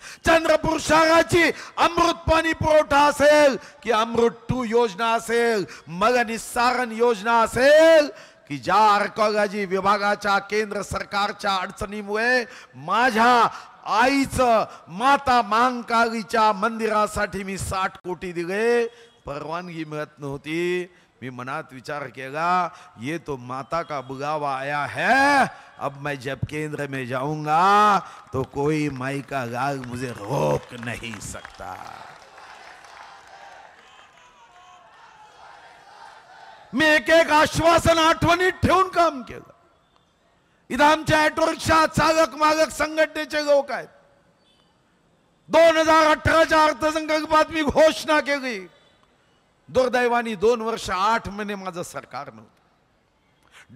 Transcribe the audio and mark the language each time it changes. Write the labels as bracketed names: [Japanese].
[Marathi] चंद्रपूर शहराची अमृत पाणी पुरवठा असेल की अमृत 2 योजना असेल, मग निस्सारण योजना असेल की ज्या आर्कोलॉजी विभागाच्या केंद्र सरकारच्या अडचणीमुळे माझ्या आईचं माता महाकालीच्या मंदिरासाठी मी 60 कोटी दिले, परवानगी मिळत नव्हती। मी मनात विचार केला, [Hindi] ये तो माता का बुलावा आया है, अब मैं जब केंद्र में जाऊंगा तो कोई माई का लाल मुझे रोक नहीं सकता। [Marathi] मी एक एक आश्वासन आठवणीत ठेवून काम केलं। इथं आमच्या ऑटो रिक्षा चालक मालक संघटनेचे लोक आहेत। 2018च्या अर्थसंकल्पात मी घोषणा केली, दुर्दैवानी 2 वर्ष 8 महिने माझं सरकार नव्हतं।